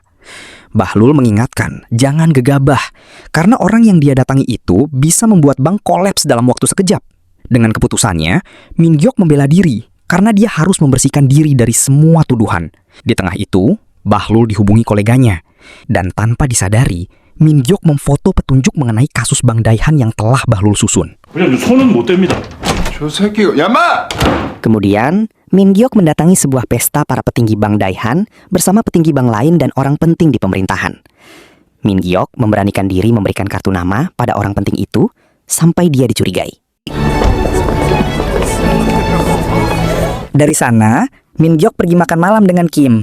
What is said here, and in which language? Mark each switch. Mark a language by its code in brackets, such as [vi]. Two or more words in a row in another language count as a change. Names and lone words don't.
[id] Bahlul mengingatkan, jangan gegabah, karena orang yang dia datangi itu bisa membuat bank kolaps dalam waktu sekejap. Dengan keputusannya, Min Gyok membela diri karena dia harus membersihkan diri dari semua tuduhan. Di tengah itu, Bahlul dihubungi koleganya. Dan tanpa disadari, Min Gyok memfoto petunjuk mengenai kasus Bank Daehan yang telah Bahlul susun. [ko] 그냥 손은 못 댑니다. 저 새끼, 야마! [id] Kemudian, Min Gyok mendatangi sebuah pesta para petinggi Bank Daehan bersama petinggi bank lain dan orang penting di pemerintahan. Min Gyok memberanikan diri memberikan kartu nama pada orang penting itu sampai dia dicurigai. Dari sana, Min Gyok pergi makan malam dengan Kim.